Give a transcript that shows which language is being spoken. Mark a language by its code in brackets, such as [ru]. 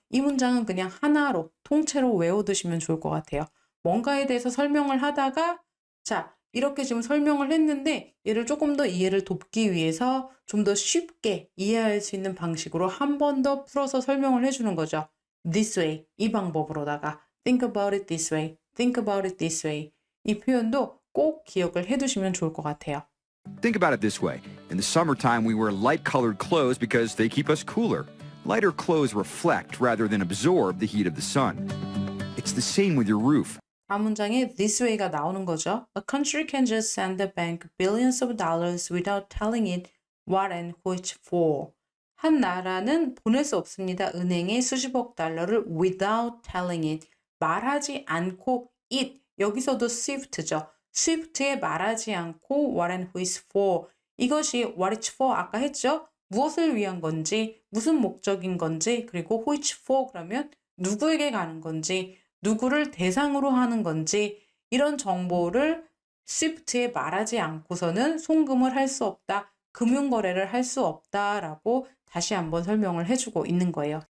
[ko] 이 문장은 그냥 하나로 통째로 외워두시면 좋을 것 같아요. 뭔가에 대해서 설명을 하다가 자 이렇게 지금 설명을 했는데 얘를 조금 더 이해를 돕기 위해서 좀 더 쉽게 이해할 수 있는 방식으로 한 번 더 풀어서 설명을 해주는 거죠. [en] This way, [ko] 이 방법으로다가 [en] think about it this way, think about it this way. [ko] 이 표현도 꼭 기억을 해두시면 좋을 것 같아요. [en] Think about it this way. In the summertime, we wear light-colored clothes because they keep us cooler. Lighter clothes reflect rather than absorb the heat of the sun. It's the same with your roof. [ko] 다음 문장에 [en] this way [ko] 가 나오는 거죠. [en] A country can just send the bank billions of dollars without telling it what and who it's for. [ko] 한 나라는 보낼 수 없습니다. 은행에 수십억 달러를 [en] without telling it. [ko] 말하지 않고 it. 여기서도 swift죠. swift에 말하지 않고 [en] what and who is for. [ko] 이것이 [en] what it's for [ko] 아까 했죠. 무엇을 위한 건지, 무슨 목적인 건지, 그리고 [en] who it's for [ko] 그러면 누구에게 가는 건지, 누구를 대상으로 하는 건지 이런 정보를 swift에 말하지 않고서는 송금을 할 수 없다, 금융거래를 할 수 없다라고 다시 한번 설명을 해주고 있는 거예요.